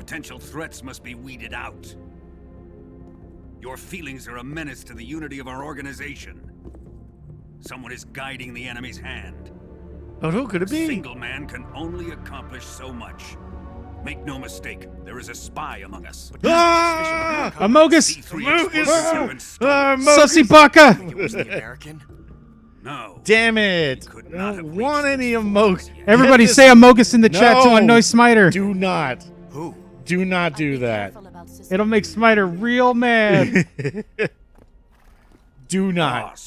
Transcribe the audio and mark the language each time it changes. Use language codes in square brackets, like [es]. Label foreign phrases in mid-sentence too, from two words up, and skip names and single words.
[en] Potential threats must be weeded out. Your feelings are a menace to the unity of our organization. Someone is guiding the enemy's hand. But who could it be? A single man can only accomplish so much. Make no mistake, there is a spy among us. Ah! Amogus! Amogus! Sussy Baka! It was the American? No. Damn it! I don't want any Amogus. Everybody say Amogus in the chat to annoy Smiter. Do not. Who? Do not do that. It'll make Smiter real mad. Do not.